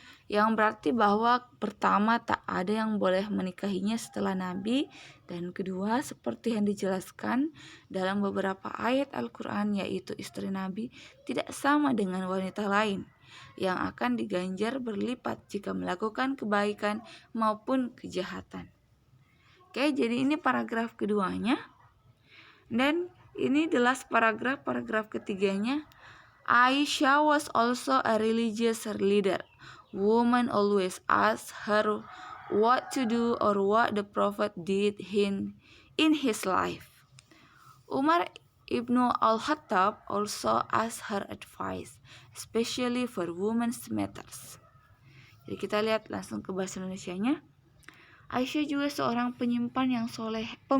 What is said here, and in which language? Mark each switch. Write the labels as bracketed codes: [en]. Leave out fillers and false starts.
[id] Yang berarti bahwa pertama tak ada yang boleh menikahinya setelah Nabi, dan kedua seperti yang dijelaskan dalam beberapa ayat Al-Quran, yaitu istri Nabi tidak sama dengan wanita lain yang akan diganjar berlipat jika melakukan kebaikan maupun kejahatan. Oke, jadi ini paragraf keduanya. Dan ini [en] the last [id] paragraf ketiganya. [en] Aisyah was also a religious leader. Women always asked her what to do or what the Prophet did in his life. Umar Ibnu Al-Khattab also asked her advice, especially for women's matters. [id] Jadi kita lihat langsung ke bahasa Indonesianya. Aisyah juga seorang pemimpin yang soleha.